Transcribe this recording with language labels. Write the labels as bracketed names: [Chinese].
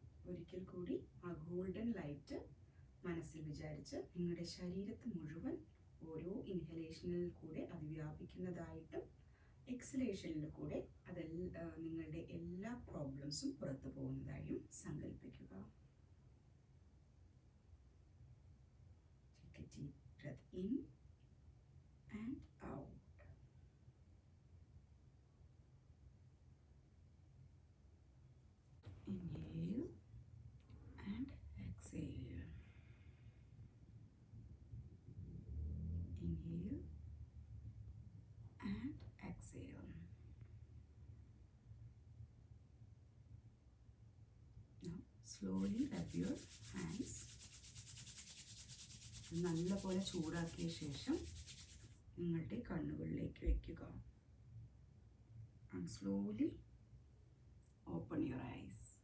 [Malayalam] ഒരിക്കൽ കൂടി ആ ഗോൾഡൻ ലൈറ്റ് മനസ്സിൽ വിചാരിച്ച് നിങ്ങളുടെ ശരീരത്ത് മുഴുവൻ ഓരോ ഇൻഹലേഷനിൽ കൂടെ അത് വ്യാപിക്കുന്നതായിട്ടും എക്സലേഷനിൽ കൂടെ നിങ്ങളുടെ എല്ലാ പ്രോബ്ലംസും പുറത്തു പോകുന്നതായും സങ്കല്പിക്കുക. [English] Take a deep breath in and out. Inhale and exhale. Inhale and exhale. Now slowly rub your hands. [Malayalam] നല്ലപോലെ ചൂടാക്കിയ ശേഷം നിങ്ങളുടെ കണ്ണുകളിലേക്ക് വയ്ക്കുക. [English] And slowly open your eyes.